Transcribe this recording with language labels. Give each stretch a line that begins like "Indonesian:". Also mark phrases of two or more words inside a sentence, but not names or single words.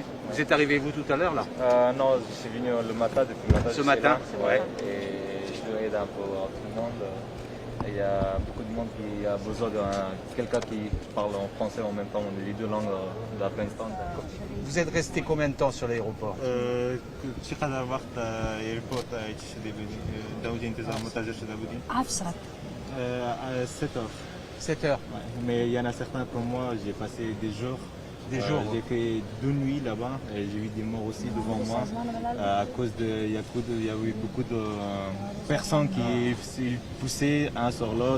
French: Vous êtes arrivé vous tout à l'heure là? Non, je suis venu le matin, depuis le matin. Ce matin, ouais. Et je aide un peu tout le monde. Il y a beaucoup de monde qui a besoin de quelqu'un qui parle en français en même temps, les deux langues de l'Afghanistan. Vous êtes resté combien de temps sur l'aéroport?
Persian: چقدر وقت ایرپورت در بودین انتظار منتظر شده بودین؟ 7 ساعات
French: 7 heures. 7 heures. Ouais. Mais il y en a certains comme moi, j'ai passé des jours. Des jours. J'ai fait 2 nuits là-bas et j'ai vu des morts aussi devant moi à cause il y a eu beaucoup de personnes qui poussaient un sur l'autre.